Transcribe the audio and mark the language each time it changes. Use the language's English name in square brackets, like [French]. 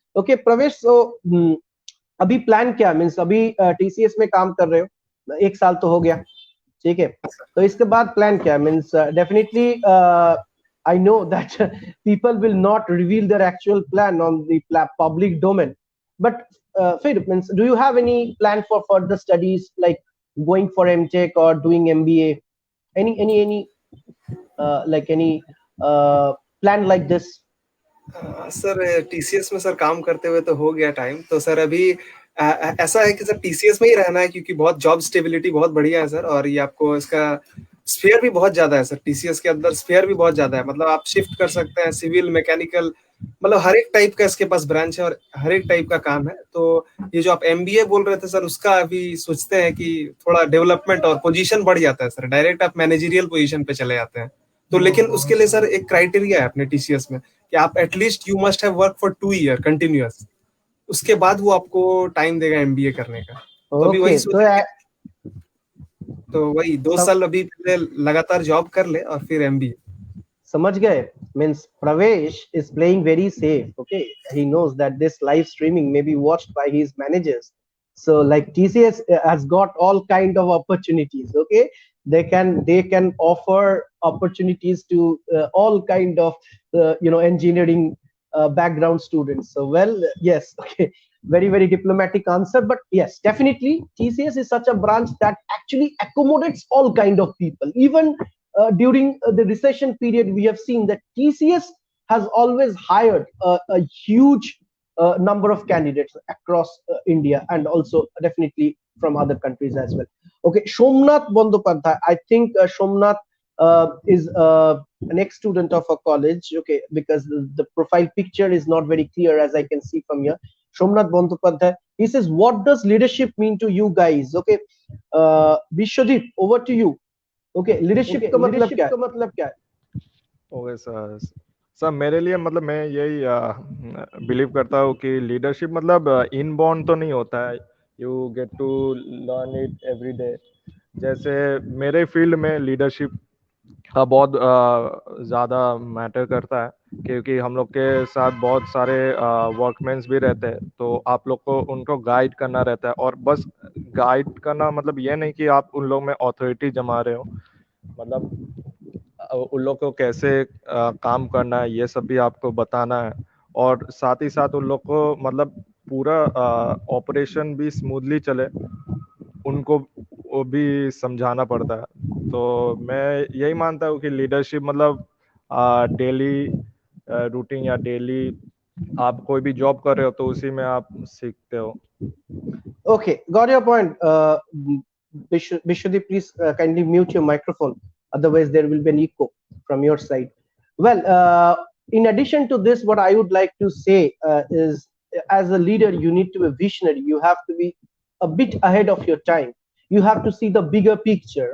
[English] Okay, Pravesh, so [Hindi] अभी plan क्या, means अभी टीसीएस में काम कर रहे हो, 1 साल तो हो गया, ठीक है, तो इसके बाद प्लान क्या, means definitely [English] I know that people will not reveal their actual plan on the public domain, but means, do you have any plan for further studies, like going for MTech or doing MBA, any like any plan like this? [Hindi] Sir TCS में sir काम करते हुए तो हो गया time, तो sir अभी ऐसा है कि सर टीसीएस में ही रहना है, क्योंकि बहुत जॉब स्टेबिलिटी बहुत बढ़िया है सर, और ये आपको इसका स्फीयर भी बहुत ज्यादा है सर, टीसीएस के अंदर स्फीयर भी बहुत ज्यादा है, मतलब आप शिफ्ट कर सकते हैं सिविल मैकेनिकल, मतलब हर एक टाइप का इसके पास ब्रांच है और हर एक टाइप का काम है। तो ये जो आप एमबीए बोल रहे थे सर, उसका अभी सोचते हैं कि थोड़ा डेवलपमेंट और पोजीशन बढ़ जाता है सर, डायरेक्ट आप मैनेजरियल पोजीशन पे चले जाते हैं, तो लेकिन उसके लिए सर एक क्राइटेरिया है अपने टीसीएस में कि आप at least [English] you must have work for 2 year continuous, [Hindi] उसके बाद वो आपको टाइम देगा एमबीए करने का। तो अभी वही तो वही 2 साल अभी पहले लगातार जॉब कर ले और फिर एमबीए। समझ गए, [English] means Pravesh is playing very safe. Okay, he knows that this live streaming may be watched by his managers, so like TCS has got all kind of opportunities. Okay, they can offer opportunities to all kind of engineering background students. So well, yes, okay, very diplomatic answer, but yes, definitely TCS is such a branch that actually accommodates all kind of people. Even during the recession period, we have seen that TCS has always hired a huge number of candidates across India, and also definitely from other countries as well. Okay, Somnath Bandyopadhyay, I think Somnath is an ex-student of a college, okay, because the profile picture is not very clear as I can see from here. Somnath Bandyopadhyay, he says, what does leadership mean to you guys? Okay, Vishwadeep, over to you. [Hindi] Okay, leadership का मतलब क्या है? Okay sir मेरे लिए मतलब मैं यही believe करता हूँ कि लीडरशिप मतलब इनबॉर्न तो नहीं होता है, [English] You get to learn it every day. [Hindi] जैसे मेरे फील्ड में लीडरशिप बहुत ज़्यादा मैटर करता है, क्योंकि हम लोग के साथ बहुत सारे वर्कमेंस भी रहते हैं, तो आप लोग को उनको गाइड करना रहता है, और बस गाइड करना मतलब ये नहीं कि आप उन लोग में अथॉरिटी जमा रहे हो, मतलब उन लोग को कैसे काम करना है ये सब भी आपको बताना है, और साथ ही साथ उन लोग को मतलब पूरा ऑपरेशन भी स्मूथली चले उनको वो भी समझाना पड़ता है। तो मैं यही मानता हूँ कि लीडरशिप मतलब डेली रूटीन या डेली आप कोई भी जॉब कर रहे हो तो उसी में आप सीखते हो। [English] Okay, got your point. Vishwadeep, please kindly mute your microphone, otherwise there will be an echo from your side. Well, in addition to this, what I would like to say is, as a leader, you need to be visionary. You have to be a bit ahead of your time. You have to see the bigger picture.